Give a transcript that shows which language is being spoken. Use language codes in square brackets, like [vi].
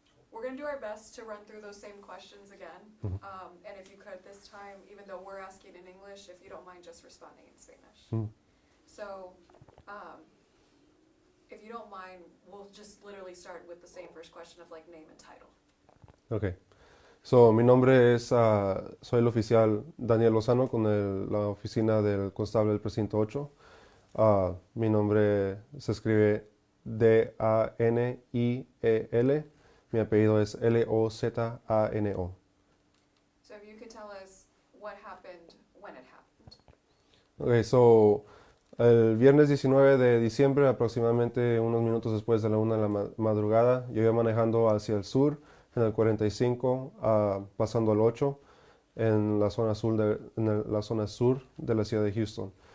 [en] We're gonna do our best to run through those same questions again. Mhm. And if you could this time, even though we're asking in English, if you don't mind just responding in Spanish. Mhm. So, if you don't mind, we'll just literally start with the same first question of like name and title. Okay. [es] So, mi nombre es, soy el oficial Daniel Lozano con la oficina del constable del precinto 8. Mi nombre se escribe Daniel. Mi apellido es Lozano. [en] So if you could tell us what happened when it happened. Okay, so [es] el viernes 19 de diciembre, aproximadamente unos minutos después de la 1 de la madrugada, yo iba manejando hacia el sur, en el 45, pasando al 8, en la zona sur de la ciudad de Houston.